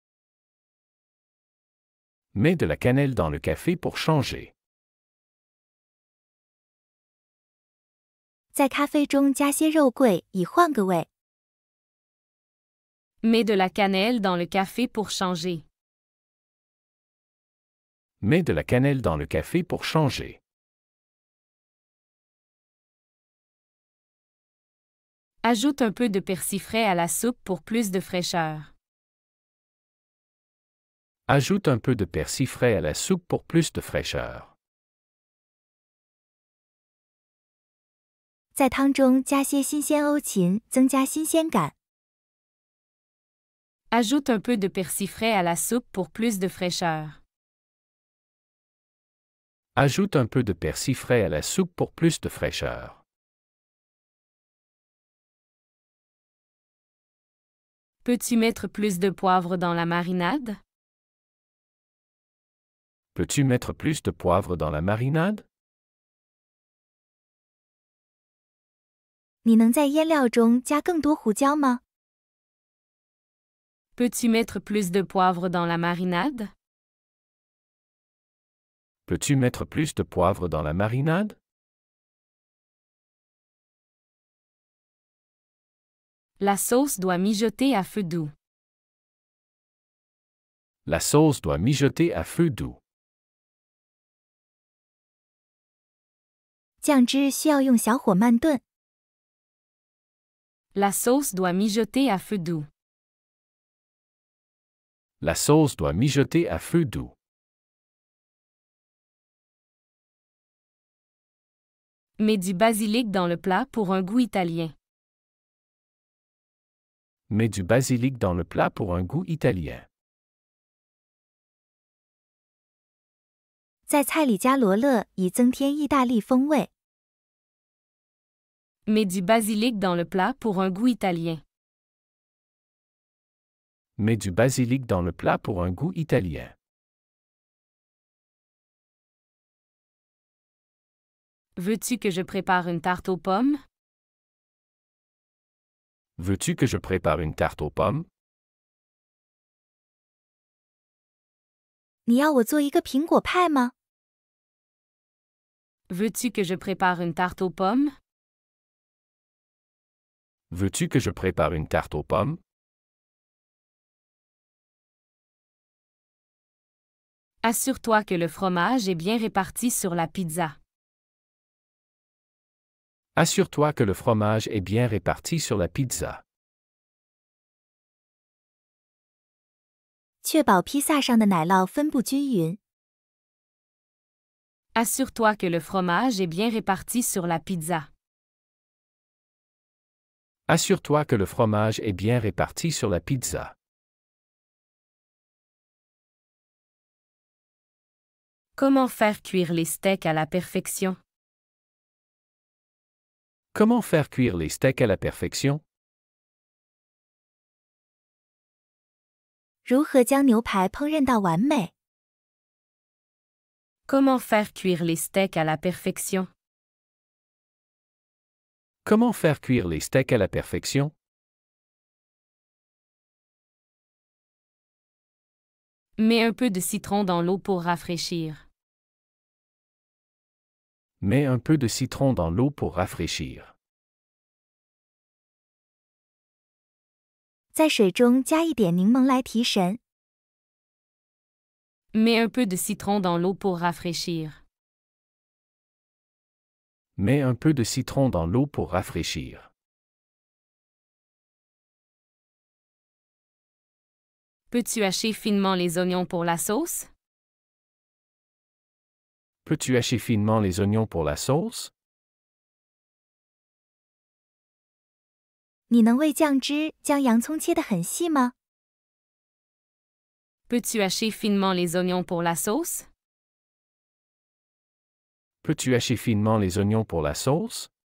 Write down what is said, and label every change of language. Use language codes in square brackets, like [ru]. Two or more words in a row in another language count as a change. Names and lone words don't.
[fr] Mets de la cannelle dans le café pour changer. [zh] 在咖啡中加些肉桂，以换个味。 [fr] Mets de la cannelle dans le café pour changer. Mets de la cannelle dans le café pour changer. Ajoute un peu de persil frais à la soupe pour plus de fraîcheur. Ajoute un peu de persil frais à la soupe pour plus de fraîcheur. [zh] 在汤中加些新鲜欧芹，增加新鲜感。 [fr] Ajoute un peu de persil frais à la soupe pour plus de fraîcheur. Ajoute un peu de persil frais à la soupe pour plus de fraîcheur. Peux-tu mettre plus de poivre dans la marinade? Peux-tu mettre plus de poivre dans la marinade? [zh] 你能在腌料中加更多胡椒吗？ [fr] Peux-tu mettre plus de poivre dans la marinade? Peux-tu mettre plus de poivre dans la marinade? La sauce doit mijoter à feu doux. La sauce doit mijoter à feu doux. [zh] 酱汁需要用小火慢炖。 [fr] La sauce doit mijoter à feu doux. La sauce doit mijoter à feu doux. Mets du basilic dans le plat pour un goût italien. Mets du basilic dans le plat pour un goût italien. [zh] 在菜里加罗勒，以增添意大利风味。 [fr] Mets du basilic dans le plat pour un goût italien. Mets du basilic dans le plat pour un goût italien. Veux-tu que je prépare une tarte aux pommes? Veux-tu que je prépare une tarte aux pommes? [zh] 你要我做一个苹果派吗？ [fr] Veux-tu que je prépare une tarte aux pommes? Veux-tu que je prépare une tarte aux pommes? Assure-toi que le fromage est bien réparti sur la pizza. Assure-toi que le fromage est bien réparti sur la pizza. [zh] 确保披萨上的奶酪分布均匀。 [fr] Assure-toi que le fromage est bien réparti sur la pizza. Assure-toi que le fromage est bien réparti sur la pizza. Comment faire cuire les steaks à la perfection? Comment faire cuire les steaks à la perfection? [zh] 如何将牛排烹饪到完美？ [fr] Comment faire cuire les steaks à la perfection? Comment faire cuire les steaks à la perfection? Mets un peu de citron dans l'eau pour rafraîchir. Mets un peu de citron dans l'eau pour rafraîchir. [zh] 在水中加一点柠檬来提神。 [fr] Mets un peu de citron dans l'eau pour rafraîchir. Mets un peu de citron dans l'eau pour rafraîchir. Peux-tu hacher finement les oignons pour la sauce? Peux-tu hacher finement les oignons pour la sauce? [zh] 你能为酱汁将洋葱切得很细吗？ [fr] Peux-tu hacher finement les oignons pour la sauce? Peux-tu hacher finement les oignons pour la sauce?